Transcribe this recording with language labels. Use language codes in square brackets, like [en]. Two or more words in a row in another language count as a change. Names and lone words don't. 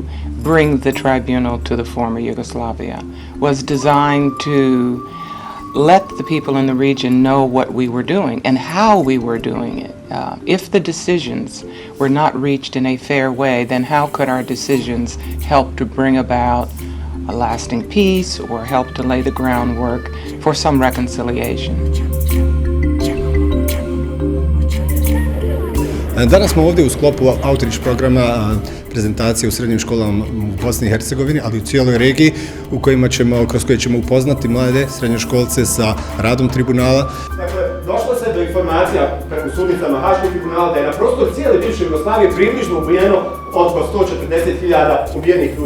[en] bring the tribunal to the former Yugoslavia, was designed to let the people in the region know what we were doing and how we were doing it. If the decisions were not reached in a fair way, then how could our decisions help to bring about a lasting peace or help to lay the groundwork for some reconciliation? [bs] Danas smo ovdje u sklopu outreach programa prezentacije u srednjim školama u Bosni i Hercegovini, ali i u cijeloj regiji kroz koje ćemo upoznati mlade srednjoškolce sa radom tribunala. Dakle, došlo se do informacija preko sudnicama Haškog tribunala da je na prostoru cijele bivše Jugoslavije približno ubijeno oko 140.000 ubijenih ljudi.